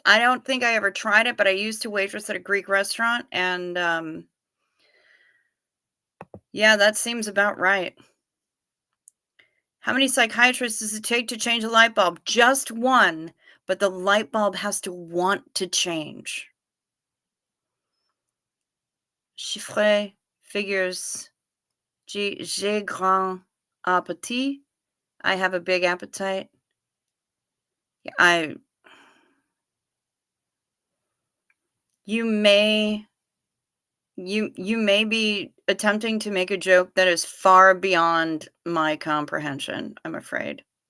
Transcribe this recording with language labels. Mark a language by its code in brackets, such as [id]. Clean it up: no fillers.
[en] I don't think I ever tried it, but I used to waitress at a Greek restaurant and yeah, that seems about right. How many psychiatrists does it take to change a light bulb? Just one, but the light bulb has to want to change. [fr] Chiffre, figures, j'ai grand appétit. [en] I have a big appetite. Yeah, you may you may be attempting to make a joke that is far beyond my comprehension, I'm afraid.